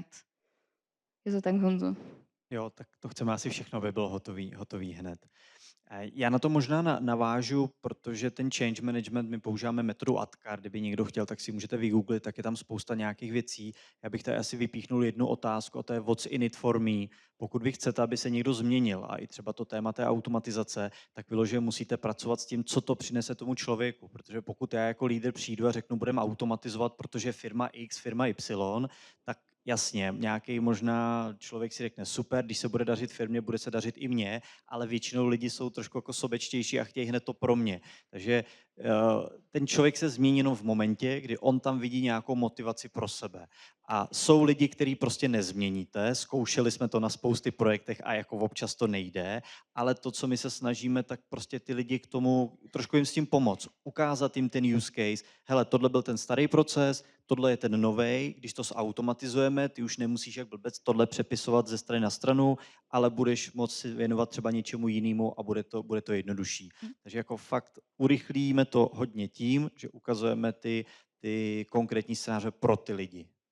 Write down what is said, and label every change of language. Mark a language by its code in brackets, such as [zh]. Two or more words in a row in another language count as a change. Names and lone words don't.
[cs] Je to tak, Honzo? Jo, tak to chceme asi všechno, aby bylo hotový hned. Já na to možná navážu, protože ten [en] change management, [cs] my používáme metodu ADKAR, kdyby někdo chtěl, tak si můžete vygooglit, tak je tam spousta nějakých věcí. Já bych tady asi vypíchnul jednu otázku, a to je [en] what's in it for me. [cs] Pokud vy chcete, aby se někdo změnil, a i třeba to téma té automatizace, tak vyloženě musíte pracovat s tím, co to přinese tomu člověku. Protože pokud já jako lídr přijdu a řeknu, budeme automatizovat, protože firma X, firma Y, tak jasně, nějaký možná člověk si řekne super, když se bude dařit firmě, bude se dařit i mně, ale většinou lidi jsou trošku jako sobečtější a chtějí hned to pro mě. Takže ten člověk se změní jenom v momentě, kdy on tam vidí nějakou motivaci pro sebe. A jsou lidi, který prostě nezměníte, zkoušeli jsme to na spousty projektech a jako občas to nejde, ale to, co my se snažíme, tak prostě ty lidi k tomu, trošku jim s tím pomoct, ukázat jim ten [en] use case, [cs] hele, tohle byl ten starý proces, tohle je ten novej, když to zautomatizujeme, ty už nemusíš jak blbec tohle přepisovat ze strany na stranu, ale budeš moct si věnovat třeba něčemu jinému a bude to jednodušší. Takže jako fakt urychlíme to hodně tím, že ukazujeme ty konkrétní scénáře pro ty lidi.